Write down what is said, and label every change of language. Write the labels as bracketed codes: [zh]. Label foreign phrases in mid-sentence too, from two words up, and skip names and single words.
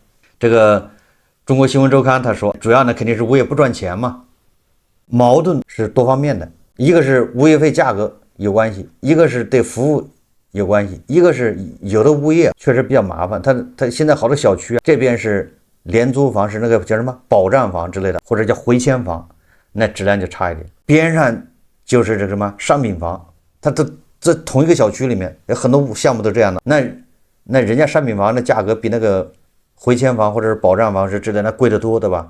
[zh] 这個中國新聞週刊他說，主要呢肯定是物業不賺錢嘛，矛盾是多方面的，一個是物業費價格有關係，一個是對服務有關係，一個是有的物業確實比較麻煩，他現在好多小區啊，這邊是廉租房，是那個叫什麼保障房之類的，或者叫回遷房，那質量就差一點。邊上就是這什麼商品房，它這同一個小區裡面有很多項目都這樣的，那人家商品房的價格比那個回遷房或者是保障房是之類的那貴得多，对吧？